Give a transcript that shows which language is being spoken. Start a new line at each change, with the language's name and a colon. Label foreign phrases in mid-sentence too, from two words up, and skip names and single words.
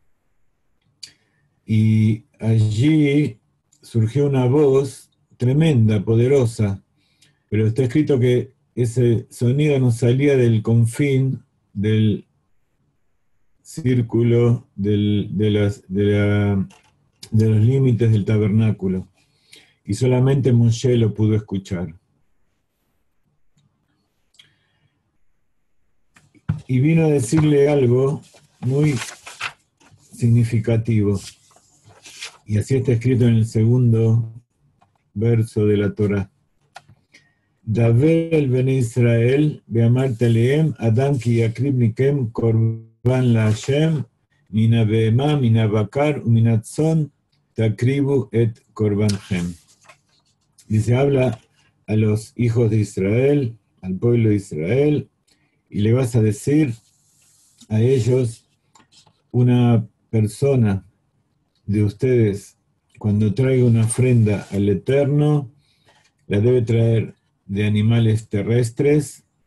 Spanish: Y allí surgió una voz tremenda, poderosa, pero está escrito que ese sonido no salía del confín del círculo de los límites del tabernáculo, y solamente Moshe lo pudo escuchar. y vino a decirle algo muy significativo. Y así está escrito en el segundo verso de la Torá.
Hebrew: דבר אל בני ישראל ואמרת אלהם אדם כי יקריב מכם קרבן לה' מן הבהמה מן הבקר מן הצאן תקריבו את קרבנכם.
Spanish: Dice, habla a los hijos de Israel, al pueblo de Israel, y le vas a decir a ellos, una persona de ustedes, cuando traiga una ofrenda al Eterno, la debe traer de animales terrestres,